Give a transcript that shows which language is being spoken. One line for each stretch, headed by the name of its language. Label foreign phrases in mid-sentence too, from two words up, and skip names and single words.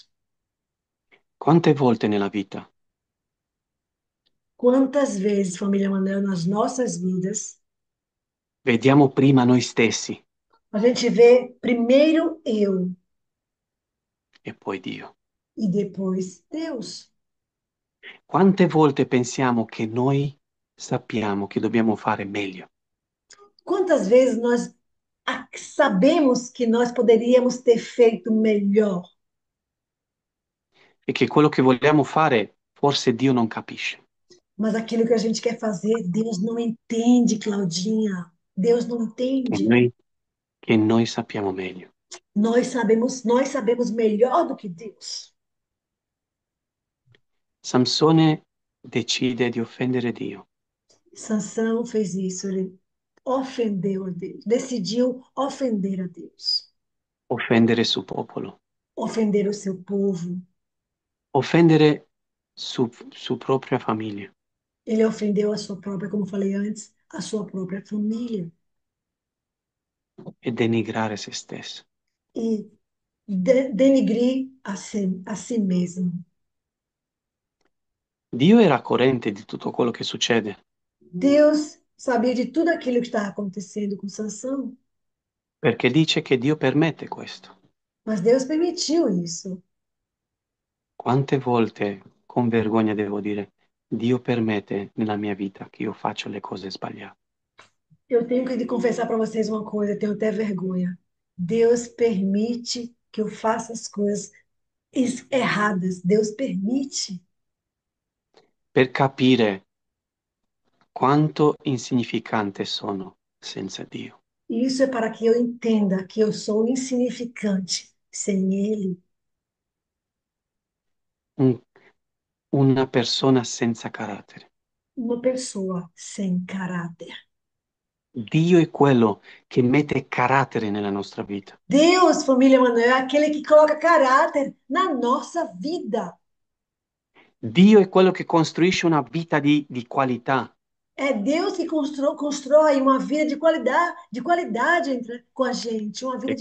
Italian: Quante volte nella vita
Portuguese: Quantas vezes, família Manel, nas nossas vidas,
Italian: vediamo prima noi stessi
Portuguese: a gente vê primeiro eu
Italian: e poi Dio?
Portuguese: e depois Deus?
Italian: Quante volte pensiamo che noi sappiamo che dobbiamo fare meglio
Portuguese: Quantas vezes nós sabemos que nós poderíamos ter feito melhor,
Italian: e che quello che vogliamo fare forse Dio non capisce,
Portuguese: mas aquilo que a gente quer fazer, Deus não entende, Claudinha. Deus não
Italian: che
Portuguese: entende.
Italian: noi, che noi sappiamo meglio?
Portuguese: Nós sabemos melhor do que Deus.
Italian: Samsone decide di offendere Dio,
Portuguese: Sansão fez isso, ele ofendeu a Deus, decidiu ofender a Deus,
Italian: offendere il suo popolo,
Portuguese: ofender o seu povo.
Italian: offendere su propria famiglia.
Portuguese: Ele ofendeu a sua própria, como falei antes, a sua própria família
Italian: E denigrare se stesso.
Portuguese: e denigrir a si mesmo.
Italian: Dio era corrente di tutto quello che succede,
Portuguese: Deus sabia de tudo aquilo que estava acontecendo com Sansão,
Italian: perché dice che Dio permette questo.
Portuguese: mas Deus permitiu isso.
Italian: Quante volte, con vergogna devo dire, Dio permette nella mia vita che io faccia le cose sbagliate.
Portuguese: Eu tenho que confessar para vocês uma coisa, eu tenho até vergonha. Deus permite que eu faça as coisas erradas. Deus permite.
Italian: Per capire quanto insignificante sono senza Dio.
Portuguese: E isso é para que eu entenda que eu sou insignificante sem Ele.
Italian: Un- una persona senza carattere.
Portuguese: Uma pessoa sem caráter.
Italian: Dio è quello che mette carattere nella nostra vita.
Portuguese: Deus, família Manuel, é aquele que coloca caráter na nossa vida.
Italian: Dio è quello che costruisce una vita di qualità.
Portuguese: É Deus que constrói uma vida de qualidade com a gente, uma vida